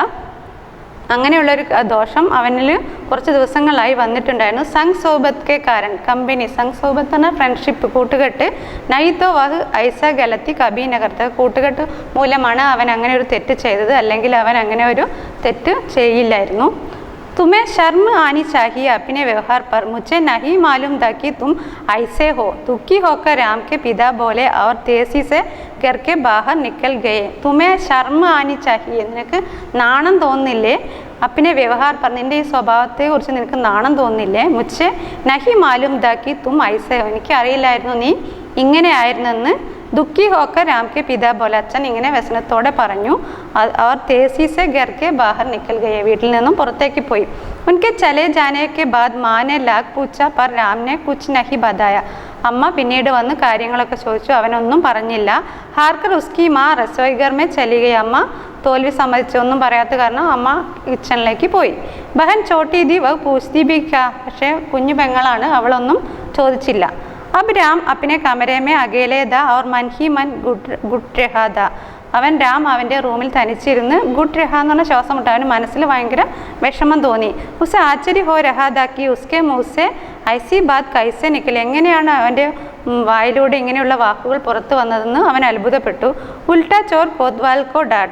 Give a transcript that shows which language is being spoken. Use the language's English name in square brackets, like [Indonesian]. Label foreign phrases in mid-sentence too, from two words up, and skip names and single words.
[Malayalam] അങ്ങനെയുള്ളൊരു ദോഷം അവനിൽ കുറച്ച് ദിവസങ്ങളായി വന്നിട്ടുണ്ടായിരുന്നു. [Hindi] संग सोहबत के कारण. [Malayalam] കമ്പനി [Hindi] संग सोहबत [Malayalam] എന്ന ഫ്രണ്ട്ഷിപ്പ്, കൂട്ടുകെട്ട്. [Hindi] नहीं तो वह ऐसी गलती कभी न करता. [Malayalam] കൂട്ടുകെട്ട് മൂലമാണ് അവൻ അങ്ങനെ ഒരു തെറ്റ് ചെയ്തത്, അല്ലെങ്കിൽ അവൻ അങ്ങനെ ഒരു തെറ്റ് ചെയ്യില്ലായിരുന്നു. [Hindi] तुम्हें शर्म आनी चाहिए अपने व्यवहार पर. मुझे नहीं मालूम था कि तुम ऐसे हो. दुखी होकर राम के पिता बोले और तेजी से घर के बाहर निकल गए. तुम्हें शर्म आनी चाहिए. [Malayalam] നിനക്ക് നാണം തോന്നില്ലേ? [Hindi] अपने व्यवहार पर. [Malayalam] നിൻ്റെ ഈ സ്വഭാവത്തെക്കുറിച്ച് നിനക്ക് നാണം തോന്നില്ലേ? [Hindi] മുझे नहीं मालूम था कि तुम ऐसे हो. [Malayalam] എനിക്ക് അറിയില്ലായിരുന്നു നീ ഇങ്ങനെ ആയിരുന്നെന്ന്. [Hindi] दुखी होकर राम के पिता बोले. [Malayalam] അച്ഛൻ ഇങ്ങനെ വ്യസനത്തോടെ പറഞ്ഞു. [Hindi] और तेज़ी से घर के बाहर निकल गए. [Malayalam] വീട്ടിൽ നിന്നും പുറത്തേക്ക് പോയി. [Hindi] उनके चले जाने के बाद माँ ने लाख पूछा पर राम ने कुछ नहीं बताया. [Malayalam] അമ്മ പിന്നീട് വന്ന് കാര്യങ്ങളൊക്കെ ചോദിച്ചു, അവനൊന്നും പറഞ്ഞില്ല. [Hindi] हारकर उसकी माँ रसोईघर में चली गई. [Malayalam] അമ്മ തോൽവി സമ്മതിച്ചു, ഒന്നും പറയാത്ത കാരണം അമ്മ കിച്ചണിലേക്ക് പോയി. [Hindi] बहन छोटी थी वह पूछती भी क्या. [Malayalam] പക്ഷേ കുഞ്ഞു പെങ്ങളാണ്, അവളൊന്നും ചോദിച്ചില്ല. [Hindi] अब राम अपने कमरे में अकेले था और मन ही मन गुट रहा था. [Malayalam] അവൻ രാം അവൻ്റെ റൂമിൽ തനിച്ചിരുന്ന് [Hindi] घुट रहा [Malayalam] എന്ന് പറഞ്ഞ ശ്വാസം മുട്ട. അവന് മനസ്സിൽ ഭയങ്കര വിഷമം തോന്നി. [Hindi] उसे आश्चर्य हो रहा था कि उसके मुँह से ऐसी बात कैसे निकली. [Malayalam] എങ്ങനെയാണ് അവൻ്റെ വായിലൂടെ ഇങ്ങനെയുള്ള വാക്കുകൾ പുറത്തു വന്നതെന്ന് അവൻ അത്ഭുതപ്പെട്ടു. [Hindi] उल्टा चोर कोतवाल को डाँटे.